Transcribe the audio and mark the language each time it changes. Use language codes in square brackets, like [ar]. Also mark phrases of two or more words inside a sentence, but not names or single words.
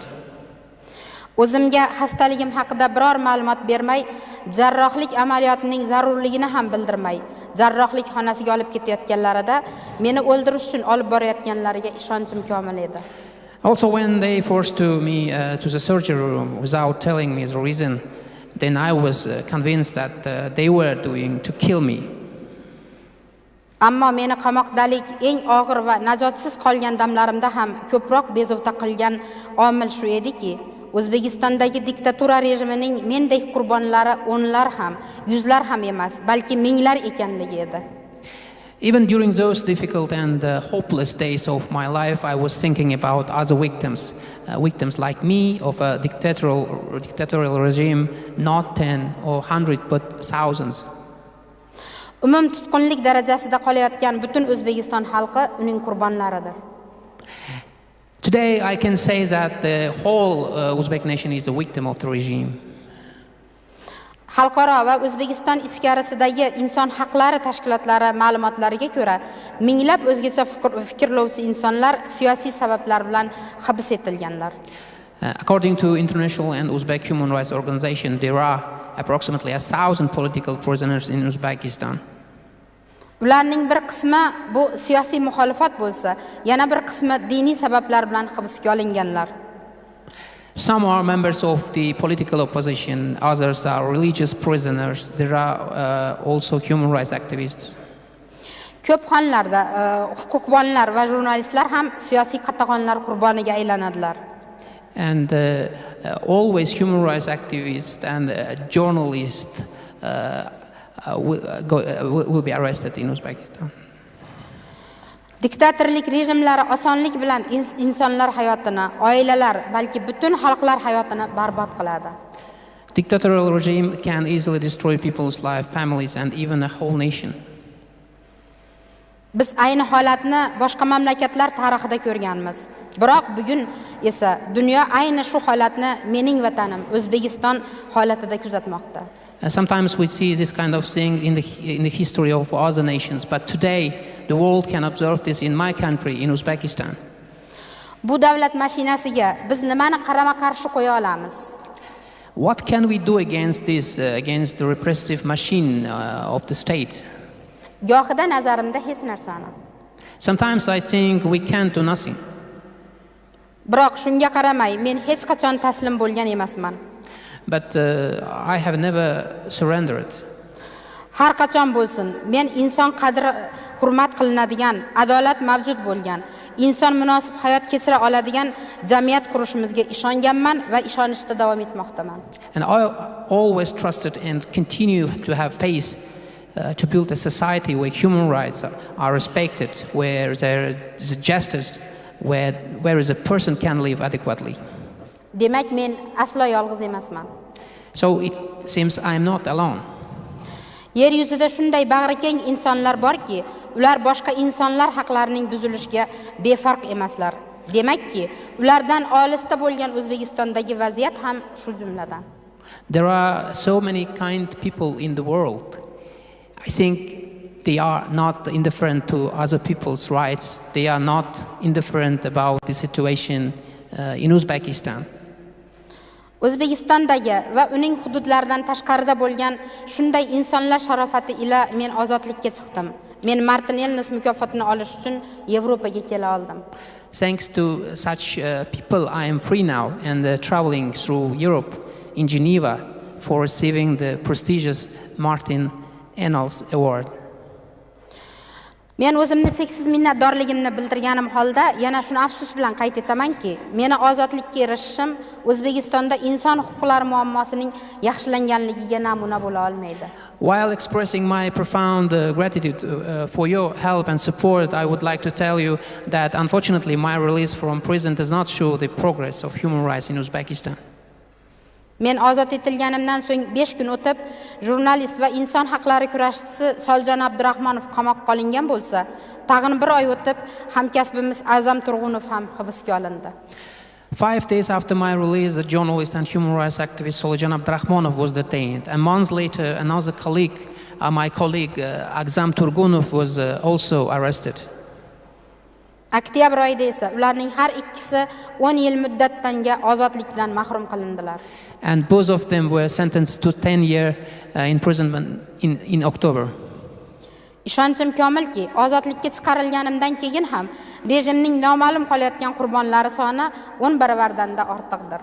[uz] O'zimga xastaligim haqida biror ma'lumot bermay, jarrohlik amaliyotining zarurligini ham bildirmay, jarrohlik xonasiga olib ketayotganlarida meni o'ldirish uchun olib borayotganlariga ishonchim komil edi. [en] Also, when they forced me to the surgery room without telling me the reason, then I was convinced that they were doing to kill me. [uz] Ammo meni qamoqdalik eng og'ir va najotsiz qolgan damlarimda ham ko'proq bezovta qilgan omil shu ediki, O'zbekistondagi diktatura rejimining mendek qurbonlari o'nlar ham, yuzlar ham emas, balki minglar ekanligi edi. [en] Even during those difficult and hopeless days of my life, I was thinking about other victims, victims like me of a dictatorial regime, not 10 or 100 but thousands. [uz] Umum tutqunlik darajasida qolayotgan butun O'zbekiston xalqi uning qurbonlaridir. [en] Today I can say that the whole Uzbek nation is a victim of the regime. [uz] Xalqaro va O'zbekiston ichkarisidagi inson haqlari tashkilotlari ma'lumotlariga ko'ra, minglab o'zgacha fikrlovchi insonlar siyosiy sabablar bilan hibs etilganlar. [en] According to International and Uzbek Human Rights Organization, there are approximately 1,000 political prisoners in Uzbekistan. [uz] Ularning bir qismi bu siyosiy muxolifat bo'lsa, yana bir qismi diniy sabablar bilan hibsga olinganlar. [en] Some are members of the political opposition, others are religious prisoners. There are also human rights activists. [uz] Ko'p hollarda huquqbonlar va jurnalistlar ham siyosiy qatag'onlar qurboniga aylanadilar. [en] And always human rights activists and journalists will be arrested in Uzbekistan. [uz] Diktatorlik rejimlari osonlik bilan insonlar hayotini, oilalar, balki butun xalqlar hayotini barbod qiladi. [en] Dictatorial regime can easily destroy people's life, families and even a whole nation. [uz] Biz ayni holatni boshqa mamlakatlar tarixida ko'rganmiz. Biroq bugun esa dunyo ayni shu holatni mening vatanim O'zbekiston holatida kuzatmoqda. [en] Sometimes we see this kind of thing in the history of other nations, but today the world can observe this in my country, in Uzbekistan. [uz] Bu davlat mashinasiga biz nimani qarama-qarshi qo'ya olamiz? [en] What can we do against this, against the repressive machine of the state? [uz] Gohida nazarimda hech narsani. [en] Sometimes I think we can't do nothing. [uz] Biroq shunga qaramay, men hech qachon taslim bo'lgan emasman. [en] But I have never surrendered. [uz] Har qachon bo'lsin, men inson qadri hurmat qilinadigan, adolat mavjud bo'lgan, inson munosib hayot kechira oladigan jamiyat qurishimizga ishonganman va ishonishda davom etmoqdaman. [en] And I always trusted and continue to have faith to build a society where human rights are respected, where there is justice, where a person can live adequately. [uz] Demak, men aslo yolg'iz emasman. [en] So it seems I am not alone. [uz] Yer yuzida shunday bag'rikeng insonlar borki, ular boshqa insonlar haqlarining buzilishiga befarq emaslar. Demakki, ulardan olisda bo'lgan O'zbekistondagi vaziyat ham shu jumladan. [en] There are so many kind people in the world. I think they are not indifferent to other people's rights. They are not indifferent about the situation in Uzbekistan. [uz] O'zbekistondagi va uning hududlaridan tashqarida bo'lgan shunday insonlar sharofati ila men ozodlikka chiqdim. Men Martin Ellis mukofotini olish uchun Yevropaga kela oldim. [en] Thanks to such people, I am free now and traveling through Europe in Geneva for receiving the prestigious Martin Ennals Award. [uz] Men o'zimni cheksiz minnatdorligimni bildirganim holda yana shuni afsus bilan qayd etamanki, meni ozodlikka erishishim O'zbekistonda inson huquqlari muammosining yaxshilanganligiga namuna bo'la olmaydi. [en] While expressing my profound gratitude for your help and support, I would like to tell you that unfortunately my release from prison does not show the progress of human rights in Uzbekistan. [uz] Men ozod etilganimdan so'ng 5 kun o'tib, jurnalist va inson haqlari kurashchisi Soljon Abdurahmonov qamoqqa olingan bo'lsa, tag'in 1 oy o'tib hamkasbimiz Azam Turg'unov ham hibsga olindi. [en] 5 days after my release, the journalist and human rights activist Soljon Abdurahmonov was detained. And months later, another colleague, my colleague Azam Turg'unov was also arrested. [uz] Oktyabr oyida esa ularning har ikkisi 10 yil muddatdanga ozodlikdan mahrum qilindilar. [en] And both of them were sentenced to 10-year imprisonment in October. [uz] Ishonchim komilki, ozodlikka chiqarilganimdan keyin ham rejimning noma'lum qolayotgan qurbonlari soni 10 baravardan-da ortiqdir.